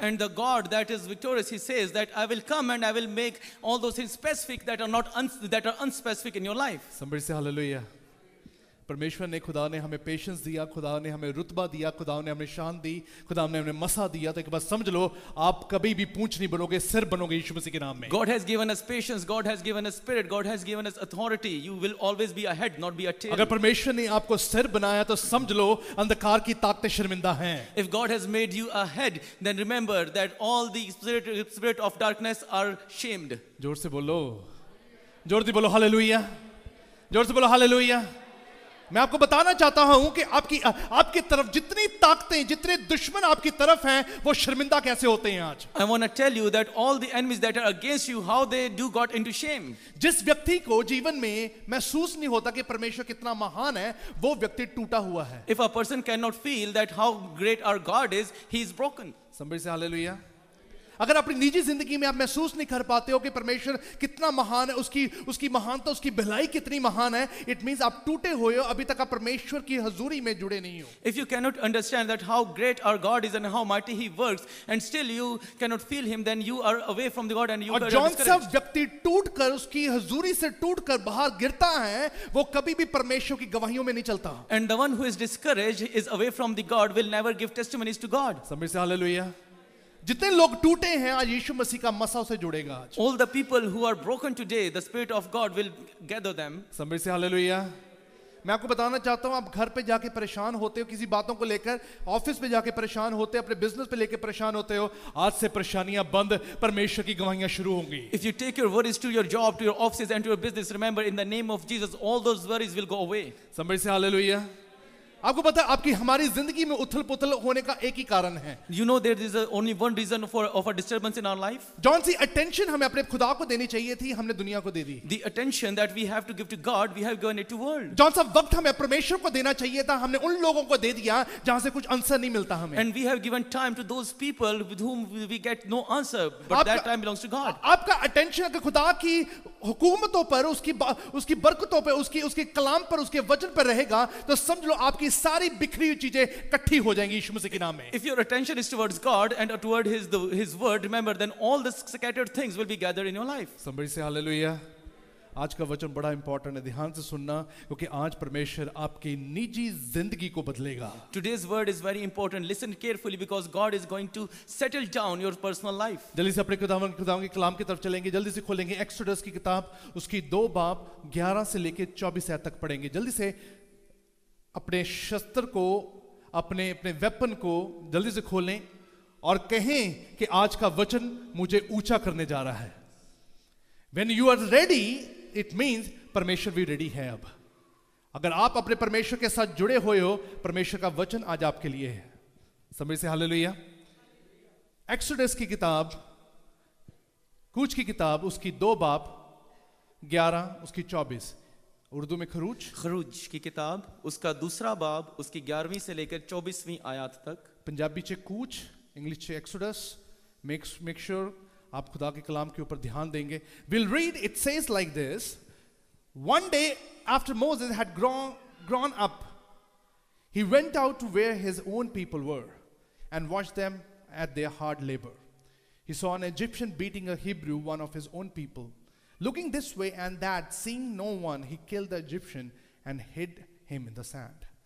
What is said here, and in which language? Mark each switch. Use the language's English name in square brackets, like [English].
[English] And the God that is victorious, He says that I will come and I will make all those things specific that are unspecific in your life. Somebody say hallelujah. [Hindi] परमेश्वर ने, खुदा ने हमें patience दिया, खुदा ने हमें रुतबा दिया, खुदा ने हमें शान दी, खुदा ने हमें मसा दिया, तो एक बात समझ लो, आप कभी भी पूंछ नहीं बनोगे, सिर बनोगे यीशु मसीह के नाम में। [English] God has given us patience, God has given us spirit, God has given us authority. You will always be a head, not be a tail. [Hindi] अगर परमेश्वर ने आपको सिर बनाया तो समझ लो अंधकार की ताकतें शर्मिंदा हैं। [English] If God has made you a head, then remember that all the spirit of darkness are shamed. [Hindi] जोर से बोलो, जोर से बोलो हालेलुया, जोर से बोलो हालेलुया। मैं आपको बताना चाहता हूं कि आपकी तरफ जितनी ताकतें, जितने दुश्मन आपकी तरफ हैं, वो शर्मिंदा कैसे होते हैं आज। [English] I want to tell you that all the enemies that are against you, how they do got into shame. [Hindi] जिस व्यक्ति को जीवन में महसूस नहीं होता कि परमेश्वर कितना महान है, वो व्यक्ति टूटा हुआ है। [English] If a person cannot feel that how great our God is, he is broken. Somebody say hallelujah. [Hindi] अगर अपनी निजी जिंदगी में आप महसूस नहीं कर पाते हो कि परमेश्वर कितना महान है, उसकी महानता, उसकी भलाई कितनी महान है, इट मींस आप टूटे हुए हो, अभी तक आप परमेश्वर की हजूरी में जुड़े नहीं हो। [English] If you cannot understand that how great our God is and how mighty He works, and still you cannot feel Him, then you are away from the God and you are discouraged। [Hindi] और जौन सा व्यक्ति टूट कर, उसकी हजूरी से टूट कर बाहर गिरता है, वो कभी भी परमेश्वर की गवाहियों में नहीं चलता। [English] And the one who is discouraged is away from the God will never give testimonies to God. Somebody say hallelujah. [Hindi] जितने लोग टूटे हैं आज यीशु मसीह का मसा उसे जुड़ेगा आज। [English] All the people who are broken today, the Spirit of God will gather them. Somebody say hallelujah. [Hindi] मैं आपको बताना चाहता हूं, आप घर पे जाके परेशान होते हो किसी बातों को लेकर, ऑफिस पे जाके परेशान होते हो, अपने बिजनेस पे लेकर परेशान होते हो, आज से परेशानियां बंद, परमेश्वर की गवाहियां शुरू होंगी। [English] If you take your worries to your job, to your offices and to your business, remember in the name of Jesus, all those worries will go away. Somebody say hallelujah. [Hindi] आपको पता है आपकी हमारी जिंदगी में उथल पुथल होने का एक ही कारण है। [English] You know there is only one reason of a disturbance in our life. [Hindi] जौन सी अटेंशन हमें अपने खुदा को देनी चाहिए थी, हमने दुनिया को दे दी। [English] The attention that we have to give to God, we have given it to world. [Hindi] जौन सा वक्त हमें परमेश्वर को देना चाहिए था, हमने उन लोगों को दे दिया जहां से कुछ आंसर नहीं मिलता हमें। [English] And we have given time to those people with whom we get no answer, but that time belongs to God. [Hindi] आपका अटेंशन अगर खुदा की हुकूमतों पर, उसकी बरकतों पर, उसके कलाम पर, उसके वचन पर रहेगा, तो समझ लो आपकी सारी बिखरी हुई चीजें इकट्ठी हो जाएंगी यीशु मसीह के नाम में। [English] If your attention is towards God and toward His word, remember then all the scattered things will be gathered in your life. Somebody say hallelujah. [Hindi] आज का वचन बड़ा इंपॉर्टेंट है, ध्यान से सुनना, क्योंकि आज परमेश्वर आपकी निजी जिंदगी को बदलेगा। [English] Today's word is very important. Listen carefully because God is going to settle down your personal life. [Hindi] जल्दी से अपने खुदावंद के कलाम की तरफ चलेंगे, जल्दी से खोलेंगे एक्सोडस की किताब, उसकी 2 बाब 11 से लेके 24 आयत तक पढ़ेंगे। जल्दी से अपने शस्त्र को, अपने वेपन को जल्दी से खोलें और कहें कि आज का वचन मुझे ऊंचा करने जा रहा है। [English] When you are ready, it means [Hindi] परमेश्वर भी रेडी है। अब अगर आप अपने परमेश्वर के साथ जुड़े हुए हो, परमेश्वर का वचन आज आपके लिए है। समझ से हालेलुया। एक्सोडस की किताब, कूच की किताब, उसकी 2 बाब 11, उसकी 24, उर्दू में खरूज की किताब, उसका 2रा बाब, उसकी 11वीं से लेकर 24वीं आयत तक। [Punjabi] पंजाबी चे कूच, इंग्लिश चे एक्सोडस, [English] Make sure [Hindi] आप खुदा के कलाम के ऊपर ध्यान देंगे. [English] We'll read, it says like this. One day after Moses had grown up, he went out to where his own people were and watched them at their hard labor. He saw an Egyptian beating a Hebrew, one of his own people. Looking this way and that, seeing no one, he killed the Egyptian and hid him in the sand.